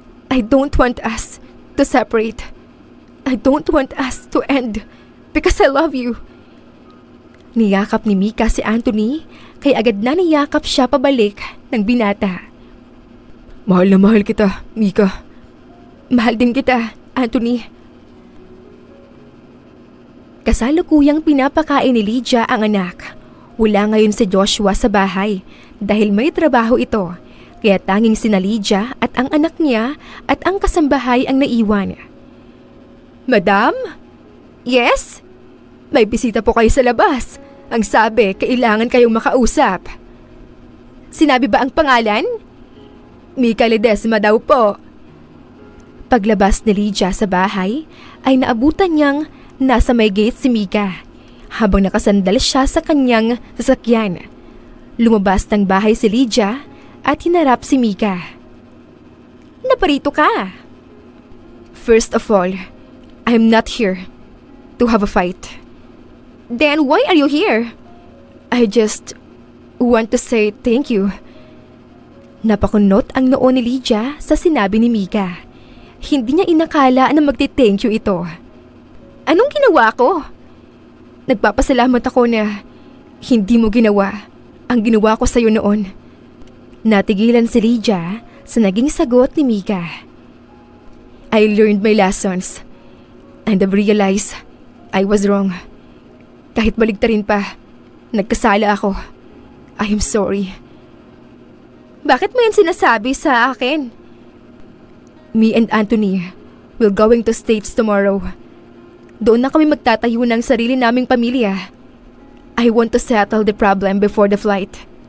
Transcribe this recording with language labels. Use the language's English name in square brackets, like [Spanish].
[English] I don't want us to separate. I don't want us to end because I love you. [Filipino] Niyakap ni Mika si Anthony kaya agad na niyakap siya pabalik ng binata. Mahal na mahal kita, Mika. Mahal din kita, Anthony. Kasalukuyang pinapakain ni Lydia ang anak. Wala ngayon si Joshua sa bahay dahil may trabaho ito. Kaya tanging sina Lydia at ang anak niya at ang kasambahay ang naiwan. Madam? Yes? May bisita po kayo sa labas. Ang sabi, kailangan kayong makausap. Sinabi ba ang pangalan? Mika Ledesma daw po. Paglabas ni Lydia sa bahay, ay naabutan niyang nasa may gate si Mika habang nakasandal siya sa kanyang sasakyan. Lumabas ng bahay si Lydia at hinarap si Mika. Naparito ka. [English] First of all, I'm not here to have a fight. Then why are you here? I just want to say thank you. [Filipino] Napakunot ang noo ni Lydia sa sinabi ni Mika. Hindi niya inakala na magti-thank you ito. Anong ginawa ko? Nagpapasalamat ako na hindi mo ginawa ang ginawa ko sa'yo noon. Natigilan si Lydia sa naging sagot ni Mika. [English] I learned my lessons and I've realized I was wrong. [Filipino] Kahit baligtarin pa, nagkasala ako. [English] I am sorry. [Filipino] Bakit mo yan sinasabi sa akin? [English] Me and Anthony, we're going to States tomorrow. [Filipino] Doon na kami magtatayo ng sarili naming pamilya. [English] I want to settle the problem before the flight.